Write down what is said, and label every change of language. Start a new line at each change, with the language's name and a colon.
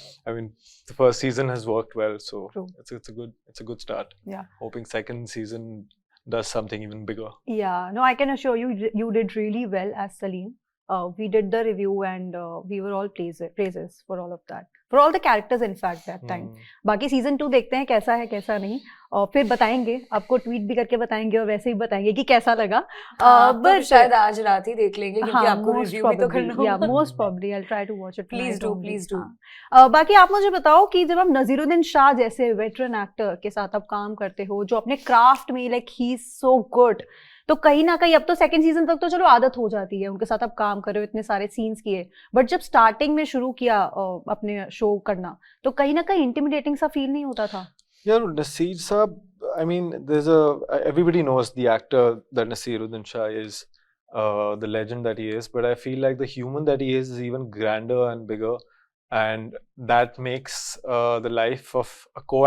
English: I mean, the first season has worked well, so True. it's a good start. Yeah. Hoping second season does something even bigger. Yeah. No, I can assure you did really well as Salim. We did the review and we were all praises for all of that. For all the characters in fact that time.
Hindi: बाकी season 2 देखते हैं कैसा है कैसा नहीं, और फिर बताएंगे, आपको ट्वीट भी करके बताएंगे और वैसे ही बताएंगे कि कैसा लगा। बट शायद आज रात ही देख लेंगे, क्योंकि आपको रिव्यू भी तो करना होगा।
English: Yeah, most probably I'll try to watch it. Please do.
Hindi: बाकी आप मुझे बताओ कि जब आप नजीरुद्दीन शाह जैसे वेटरन एक्टर के साथ आप काम करते हो, जो अपने क्राफ्ट में
English: like he is so good,
Hindi: तो कहीं ना कहीं अब तो सेकंड सीजन तक तो चलो आदत हो जाती है, उनके साथ आप काम कर रहे हो, इतने सारे सीन्स किए, बट जब स्टार्टिंग में शुरू किया अपने शो करना, तो कहीं ना कहीं इंटिमिडेटिंग सा फील नहीं होता था?
English: Yeah, Naseer Saab, I mean, everybody knows the actor that Naseeruddin Shah is, the legend that he is, but I feel like the human that he is even grander and bigger, and that makes the life of a